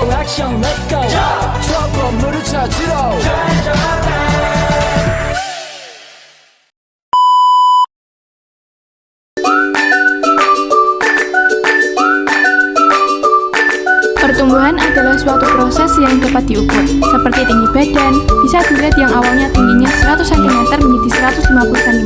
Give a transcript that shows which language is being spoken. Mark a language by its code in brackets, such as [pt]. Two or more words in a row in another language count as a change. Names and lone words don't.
[ko] 액션 [en] let's go [ko] 저 건물을 찾으러 [id] Pertumbuhan adalah suatu proses yang dapat diukur, seperti tinggi badan, bisa dilihat yang awalnya tingginya 100 cm menjadi 150 cm.